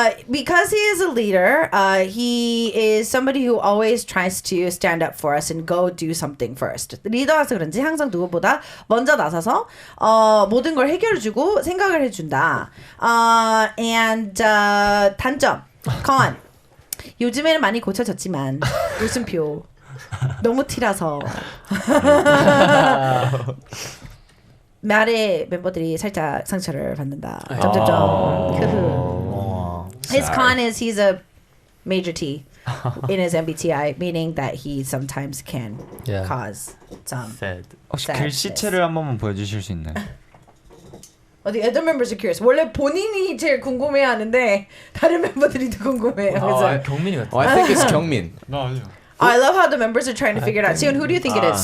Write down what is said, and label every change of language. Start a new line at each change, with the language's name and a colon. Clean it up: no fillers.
English: Because he is a leader, he is somebody who always tries to stand up for us and go do something first.
Korean: 리더라서 그런지 항상 누구보다 먼저 나서서 모든 걸 해결해주고 생각을 해준다.
English: And 단점, con.
Korean: 요즘에는 많이 고쳐졌지만 웃음표 너무 티라서 말에 멤버들이 살짝 상처를 받는다. 점점점.
English: His con is he's a major T in his MBTI, meaning that he sometimes can cause some
Korean: 혹시 글씨체를 한 번만 보여주실 수 있나요?
English: The other members are curious.
Korean: 원래 본인이 제일 궁금해하는데 다른 멤버들이 더 궁금해요. 그래서 경민이 같아.
English: I think it's 경민.
Korean: 나 아니요.
English: I love how the members are trying to figure it out. Seon, who do you think it is?